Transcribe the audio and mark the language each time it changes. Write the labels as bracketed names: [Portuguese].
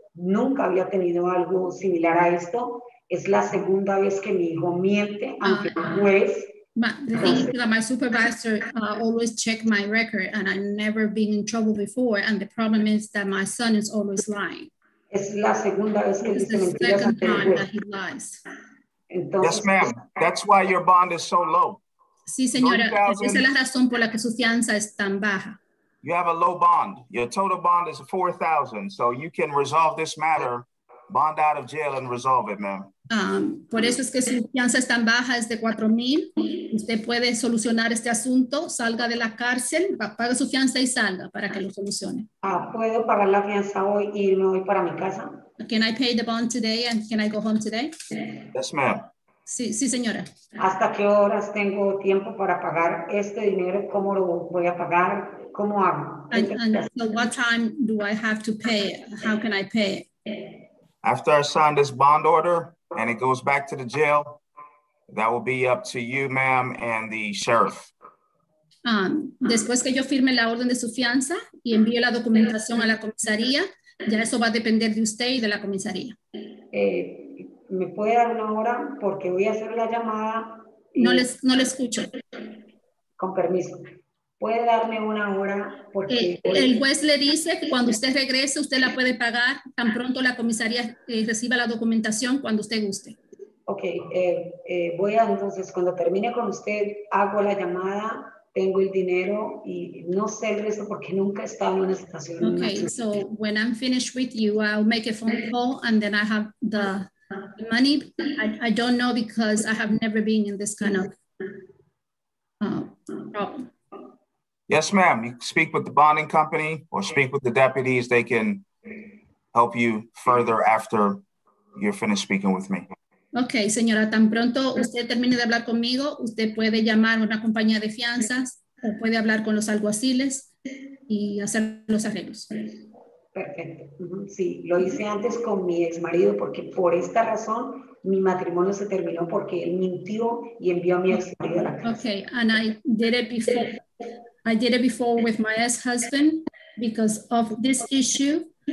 [Spanish] Nunca había tenido algo similar a esto. Es la segunda vez que mi hijo miente ante un juez. [English] The thing is that my supervisor always check my record, and I've never been in trouble before. And the problem is that my son is always lying. [Spanish] Es la segunda vez que [English] It's the second time that he lies. [Spanish] Entonces, [English] yes, ma'am. That's why your bond is so low. [Spanish] Sí, señora. Esa es la razón por la que su fianza es tan baja. [English] You have a low bond. Your total bond is 4,000. So you can resolve this matter, bond out of jail and resolve it, ma'am. [Spanish] Por eso es que su fianza es tan baja, es de 4,000. Usted puede solucionar este asunto, salga de la cárcel, pague su fianza y salga para que lo solucione. ¿Puedo pagar la fianza hoy y me voy para mi casa? [English] Can I pay the bond today and can I go home today? Yes, ma'am. [Spanish] Sí, sí, señora. ¿Hasta qué horas tengo tiempo para pagar este dinero? ¿Cómo lo voy a pagar? ¿Cómo hago? [English] And so what time do I have to pay it? How can I pay it? After I sign this bond order and it goes back to the jail, that will be up to you, ma'am, and the sheriff. [Spanish] Después que yo firme la orden de su fianza y envíe la documentación a la comisaría, ya eso va a depender de usted y de la comisaría. ¿Me puede dar una hora? Porque voy a hacer la llamada. No le escucho. Con permiso. ¿Puede darme una hora? Porque el juez le dice que cuando usted regrese, usted la puede pagar tan pronto la comisaría reciba la documentación cuando usted guste. Ok, voy a entonces, cuando termine con usted, hago la llamada, tengo el dinero y no sé el resto porque nunca he estado en una situación. [English] Okay, so when I'm finished with you, I'll make a phone call and then I have the money. I don't know because I have never been in this kind of problem. Yes, ma'am. You speak with the bonding company or speak with the deputies. They can help you further after you're finished speaking with me. [Spanish] Ok, señora, tan pronto usted termine de hablar conmigo, usted puede llamar a una compañía de fianzas o puede hablar con los alguaciles y hacer los arreglos. Perfecto. Sí, lo hice antes con mi ex marido porque por esta razón mi matrimonio se terminó porque él mintió y envió a mi ex marido a la casa. [English] Okay, and I did it before. I did it before with my ex-husband because of this issue.